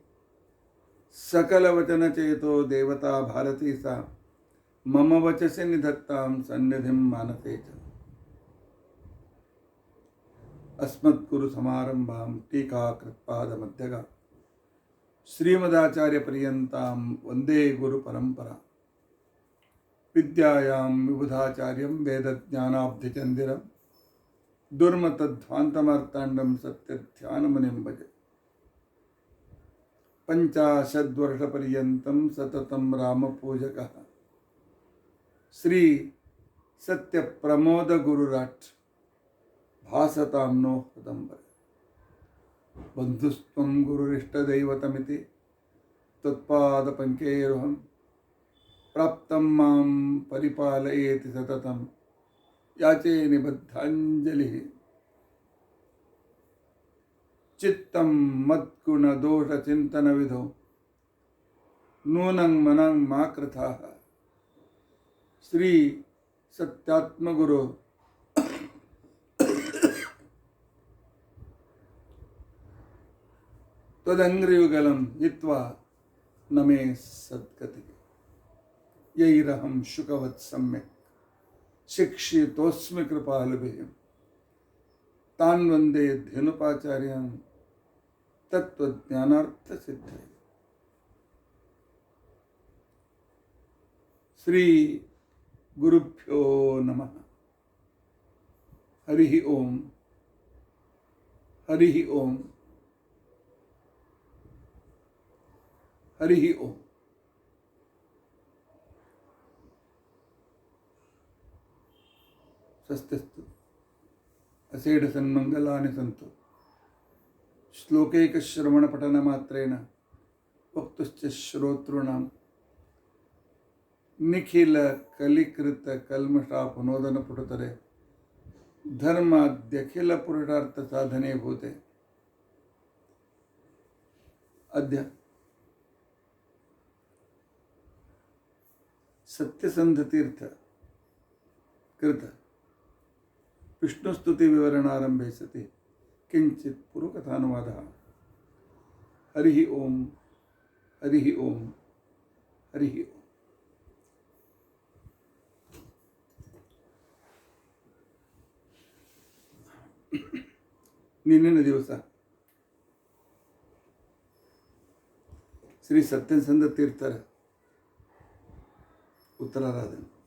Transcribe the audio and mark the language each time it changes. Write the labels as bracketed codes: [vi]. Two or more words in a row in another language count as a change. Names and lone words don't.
[sa] ಸಕಲವಚನಚೇತೋ ದೇವತಾ ಭಾರತೀ ಸಾ ಮಮ ವಚಸಿ ನಿಧತ್ತಾಂ ಸನ್ನಿಧಿಂ ಮಾನಸೇ ಚ. ಅಸ್ಮದ್ಗುರು ಸಮಾರಂಭಾಂ ಟೀಕಾಕೃತ್ಪಾದಮಧ್ಯಗ ಶ್ರೀಮದಾಚಾರ್ಯಪರ್ಯಂತಾಂ ವಂದೇ ಗುರು ಪರಂಪರಾ. ವಿದ್ಯಾಯಾಂ ವಿಬುಧಾಚಾರ್ಯಂ ವೇದಜ್ಞಾನಾಬ್ಧಿಚಂದಿರಂ ದುರ್ಮತಧ್ವಾಂತಮಾರ್ತಾಂಡಂ ಸತ್ಯಧ್ಯಾನಮುನಿಂ ಭಜೆ. ಪಂಚಾಶದ್ವರ್ಷಪರ್ಯಂತಂ ಸತತಂ ರಾಮಪೂಜಕಃ ಶ್ರೀ ಸತ್ಯಪ್ರಮೋದಗುರುರಾಟ್ ಭಾಸತಾಂ ನೋ ಹೃದಂಬರೆ. ಬಂಧುಸ್ತ್ವಂ ಗುರುರಿಷ್ಟದೈವತಮಿತಿ ತ್ವತ್ಪಾದಪಂಕೇರುಹಂ ಪ್ರಾಪ್ತಂ ಮಾಂ ಪರಿಪಾಲಯೇತಿ ಸತತಂ ಯಾಚೇ ನಿಬದ್ಧಾಂಜಲಿಃ. ಚಿತ್ತಂ ಮದ್ಗುಣದೋಷಚಿಂತನವಿಧೌ ನೂನಂ ಮನಂ ಮಾ ಕೃತಾಃ. ಶ್ರೀ ಸತ್ಯಾತ್ಮಗುರು ತ್ವದಂಘ್ರಿಯುಗಲಂ ಹಿತ್ವಾ ನಮೇ ಸದ್ಗತಿಗೆ. ಯೈರಹಂ ಶುಕವತ್ ಸಮ್ಯಕ್ ಶಿಕ್ಷಿತೋಸ್ಮಿ ಕೃಪಾಲುಭಿಃ. ತಾನ್ ವಂದೇ ಧನುಪಾಚಾರ್ಯಾನ್ ತತ್ವಜ್ಞಾನಾರ್ಥಸಿದ್ಧಯೇ. ಶ್ರೀ ಗುರುಭ್ಯೋ ನಮಃ. ಹರಿ ಓಂ. ಹರಿ ಓಂ. ಹರಿ ಓಂ. ಸ್ವಸ್ತಿಸ್ತು ಅಸೇಢ ಸನ್ಮಂಗಲಾನಿ ಸಂತು. ಶ್ಲೋಕೈಕಶ್ರವಣಪಠನ ಮಾತ್ರೇಣ ವಕ್ತುಶ್ಚ ಶ್ರೋತೃಣಾಂ ನಿಖಿಲ ಕಲಿಕೃತ ಕಲ್ಮಷಾಪನೋದನ ಪುಟತರೆ ಧರ್ಮಾದ್ಯಖಿಲ ಪುರುಷಾರ್ಥ ಸಾಧನೆ ಭೂತೆ. ಅದ್ಯ ಸತ್ಯಸಂಧತೀರ್ಥ ಕೃತ ವಿಷ್ಣುಸ್ತುತಿ ವಿವರಣಾರಂಭೆ ಸತಿ ಕಿಂಚಿತ್ ಪೂರ್ವಕಥಾನುವಾದ. ಹರಿ ಓಂ. ಹರಿ ಓಂ. ಹರಿ ಓಂ. [kn] ನಿನ್ನಿನ ದಿವಸ ಶ್ರೀ ಸತ್ಯಸಂಧ ತೀರ್ಥರ ಉತ್ತರಾರಾಧನೆ.